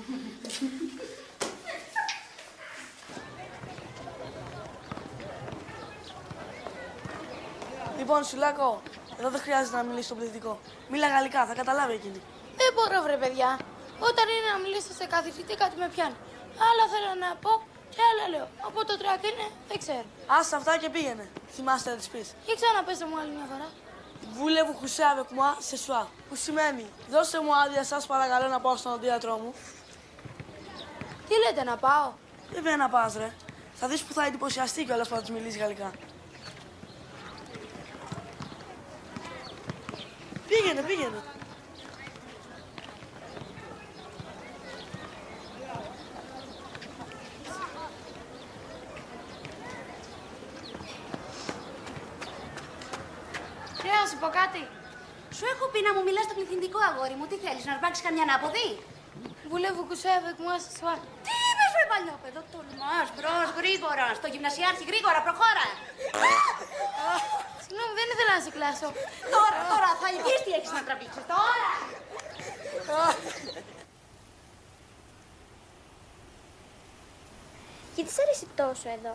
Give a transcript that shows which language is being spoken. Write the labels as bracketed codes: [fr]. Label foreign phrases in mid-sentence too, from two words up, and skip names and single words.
[el] Λοιπόν, Σουλάκο, εδώ δεν χρειάζεται να μιλήσει στο πληθυντικό. Μίλα γαλλικά, θα καταλάβει εκείνη. Δεν μπορώ, βρε παιδιά. Όταν είναι να μιλήσω σε καθηγητή, κάτι με πιάνει. Άλλα θέλω να πω και άλλα λέω. Από το τρακ είναι, δεν ξέρω. Άσε αυτά και πήγαινε. Θυμάστε να της πεις. Για ξαναπέστε μου άλλη μια φορά. [fr] Voulez-vous coucher avec moi ce soir? [el] Που σημαίνει, δώστε μου άδεια σας παρακαλώ να πάω στον οδοντίατρό μου. Τι λέτε, να πάω? Βέβαια να πας, ρε. Θα δεις που θα εντυπωσιαστεί κιόλας που θα της μιλήσει γαλλικά. Πήγαινε. Να σου πω κάτι. Σου έχω πει να μου μιλάς στο πληθυντικό, αγόρι μου. Τι θέλεις, να αρπάξεις καμιά ανάποδη? [fr] Voulez-vous coucher avec moi ce soir? [el] Τι είπες, βρε παλιόπαιδο, τολμάς, μπρος, γρήγορα. Στο γυμνασιάρχη, γρήγορα, προχώρα. Συγγνώμη, δεν ήθελα να σε κλάσω. Τώρα, θα ειδείς τι έχεις να τραβήξεις, τώρα. Γιατί σ' αρέσει τόσο εδώ?